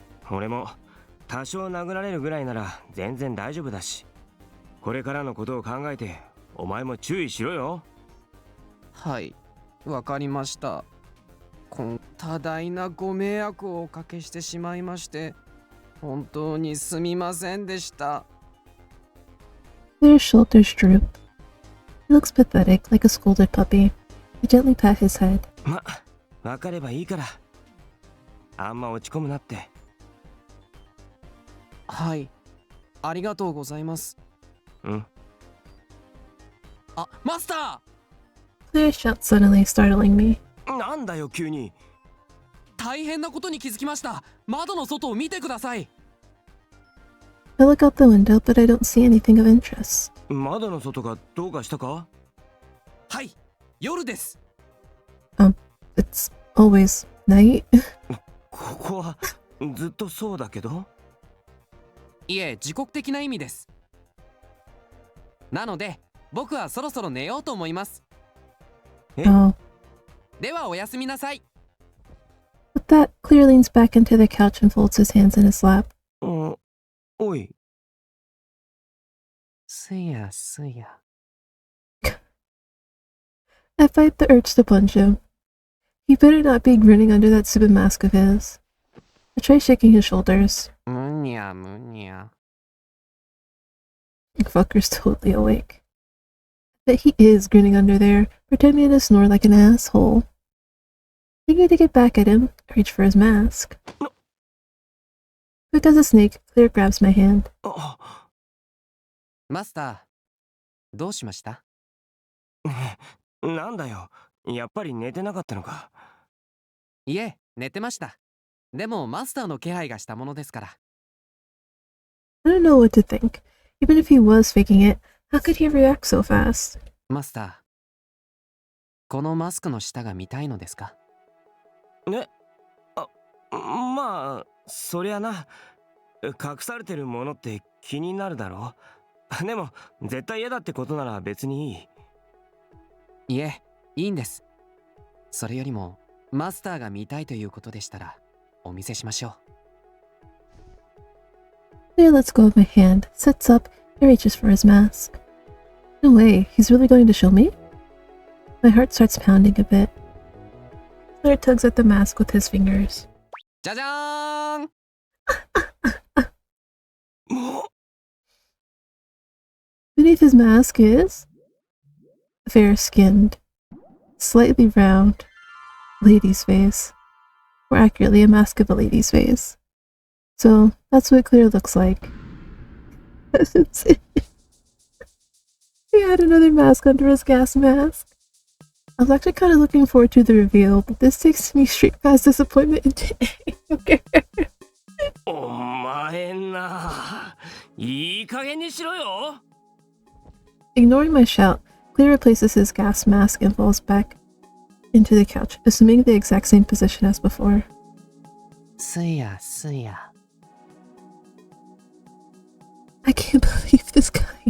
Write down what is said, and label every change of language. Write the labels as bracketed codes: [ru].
[ja] 俺も多少殴られるぐらいなら全然大丈夫だし、これからのことを考えてお前も注意しろよ。はい、わかりました。多大なご迷惑をおかけしてしまいまして本当にすみませんでした。 [en] Clear's shoulders droop. He looks pathetic, like a scolded puppy. I gently pat his head. [ja] ま、わかればいいから。あんま落ち込むなって。はい、ありがとうございます。あ、マスター！ [en] Clear shouts suddenly, startling me. [ja] なんだよ急に。大変なことに気づきました。窓の外を見てください。 [en] I look out the window, but I don't see anything of interest. [ja] 窓の外がどうかしたか？はい、夜です。 [en] It's always night. [ja] ここはずっとそうだけど。いえ、時刻的な意味です。なので、僕はそろそろ寝ようと思います。 [en] Oh. [ja] ではおやすみなさい。 [en] With that, Clear leans back into the couch and folds his hands in his lap. [ja] おい。すやすや。 [en] I fight the urge to punch him. He better not be grinning under that stupid mask of his. I try shaking his shoulders. [ja] むにゃむにゃ。 [en] Fucker's totally awake. But he is grinning under there, pretending to snore like an asshole. Thinking to get back at him, I reach for his mask. Quick as a snake, Clear grabs my hand. [ja] マスター、どうしました？なんだよ、やっぱり寝てなかったのか。いえ、寝てました。でもマスターの気配がしたものですから。 [en] I don't know what to think. Even if he was faking it, how could he react so fast? [ja] マスター、このマスクの下が見たいのですか？え、まあそりゃな、隠されてるものって気になるだろう。でも絶対嫌だってことなら別にいい。いえ、いいんです。それよりもマスターが見たいということでしたらお見せしましょう。 [en] Clear lets go of my hand, sits up, and reaches for his mask. No way, he's really going to show me? My heart starts pounding a bit. Clear tugs at the mask with his fingers. [ja] じゃじゃーん [en] Beneath his mask is a fair-skinned, slightly round lady's face. More accurately, a mask of a lady's face. So that's what Clear looks like. He had another mask under his gas mask. I was actually kind of looking forward to the reveal, but this takes me straight past disappointment into anger. [ja] お前な、いい加減にしろよ。 [en] Ignoring my shout, Clear replaces his gas mask and falls back into the couch, assuming the exact same position as before. [ja] すやすや。 [en] I can't believe this guy.